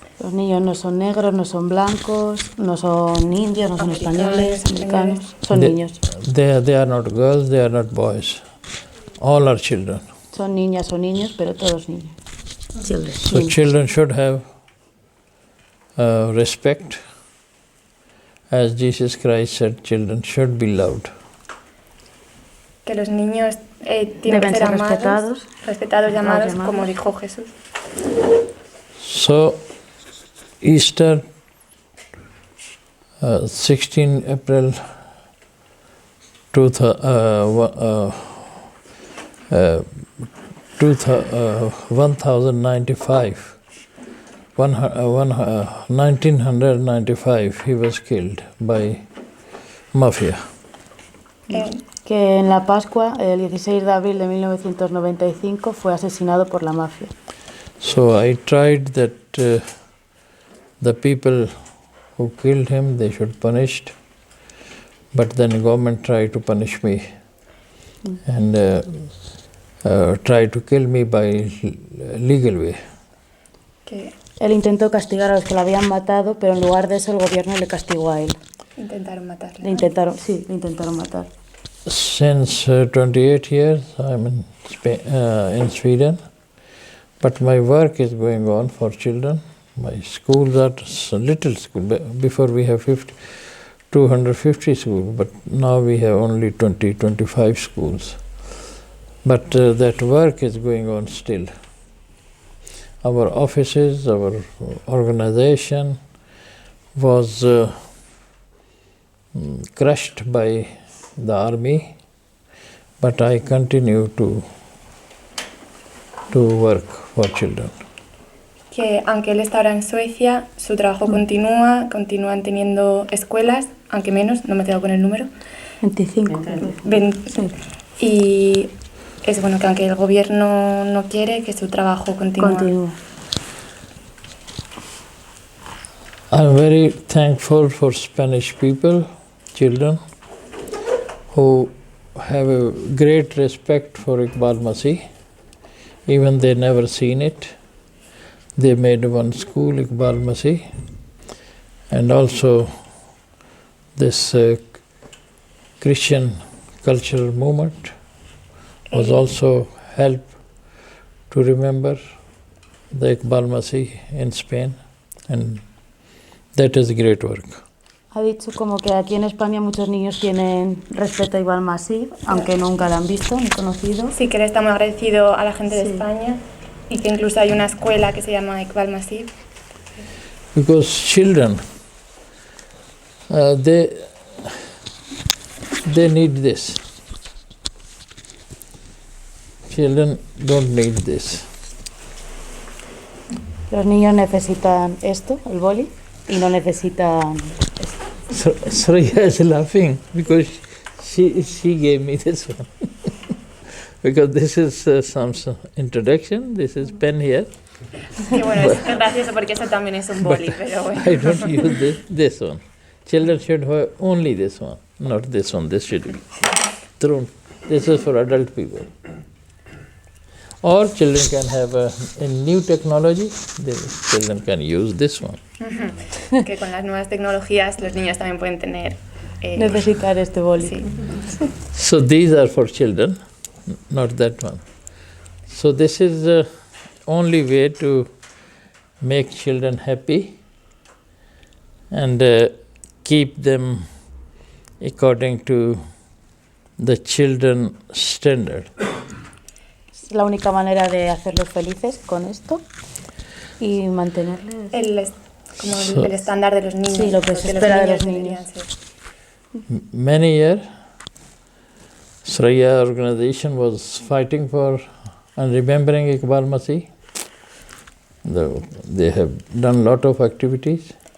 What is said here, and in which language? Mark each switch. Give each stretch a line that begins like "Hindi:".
Spanish: Los niños no son negros, no son blancos, no son indios, no son españoles, americanos, son niños.
English: They are not girls, they are not boys. All are children.
Spanish: Son niñas o niños, pero todos niños.
English: Children. So children should have respect. As Jesus Christ said, children should be loved.
Spanish: Que los niños tienen que ser amados, respetados y amados, como dijo Jesús.
English: So, Easter, 16 April 1995, he was killed by mafia.
Spanish: Que en la Pascua, el 16 de abril de 1995, fue asesinado por la mafia.
English: So I tried that the people who killed him, they should be punished, but then the government tried to punish me and tried to kill me by legal way.
Spanish: Él intentó castigar a los que lo habían matado, pero en lugar de eso el gobierno le castigó a él. Intentaron matarle. Le intentaron matar.
English: Since 28 years I'm in Sweden, but my work is going on for children. My schools are little school. Before we have 250 schools, but now we have only 25 schools. But that work is going on still. Our offices, our organization was crushed by the army, but I continue to work for children.
Spanish: Que aunque él está ahora en Suecia, su trabajo continúan teniendo escuelas, aunque menos, no me he quedado con el número. 25. Sí. Y es bueno que aunque el gobierno no quiere, que su trabajo continúe.
English: I'm very thankful for Spanish people, children, who have a great respect for Iqbal Masih, even they never seen it. They made one school, Iqbal Masih, and also this Christian cultural movement was also help to remember the Iqbal Masih in Spain, and that is great work.
Spanish: Ha dicho como que aquí en España muchos niños tienen respeto a Iqbal Masih, aunque nunca lo han visto ni conocido. Sí, que le estamos agradecidos a la gente de España y que incluso hay una escuela que se llama Iqbal Masih.
English: Because children They need this. Children don't need this.
Spanish: Los niños necesitan esto, el boli, y no necesitan esto.
English: Sriya is laughing because she gave me this one. Because this is some introduction, this is pen here.
Spanish: Y bueno, es gracioso porque eso también es un boli, pero bueno.
English: I don't use this one. Children should have only this one, not this one. This should be thrown. This is for adult people. Or children can have in new technology, the children can use this one.
Spanish: Que con las nuevas tecnologías los niños también pueden tener... Necesitar este boli. Sí.
English: So these are for children, not that one. So this is the only way to make children happy and keep them according to the children standard.
Spanish: Es la única manera de hacerlos felices con esto y mantenerles... El estándar de los niños. Sí, lo que se espera de los niños.
English: Many years, Sriya organization was fighting for and remembering Iqbal Masih. They have done lot of activities.